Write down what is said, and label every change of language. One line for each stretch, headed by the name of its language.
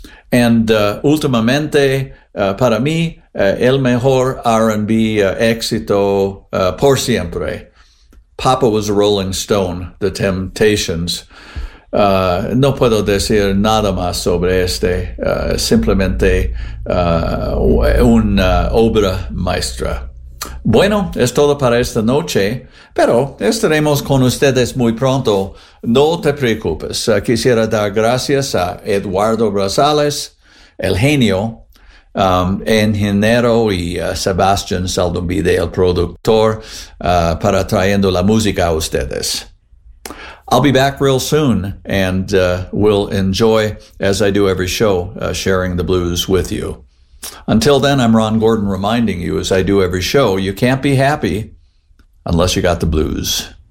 Spanish: And Últimamente, para mí, el mejor R&B éxito por siempre.
English: Papa was a Rolling Stone, The Temptations.
Spanish: No puedo decir nada más sobre este. Simplemente una obra maestra. Bueno, es todo para esta noche, pero estaremos con ustedes muy pronto. No te preocupes. Quisiera dar gracias a Eduardo Rosales, el genio, ingeniero y Sebastián Saldumbide, el productor, para trayendo la música a ustedes.
English: I'll be back real soon, and we'll enjoy, as I do every show, sharing the blues with you. Until then, I'm Ron Gordon reminding you, as I do every show, you can't be happy unless you got the blues.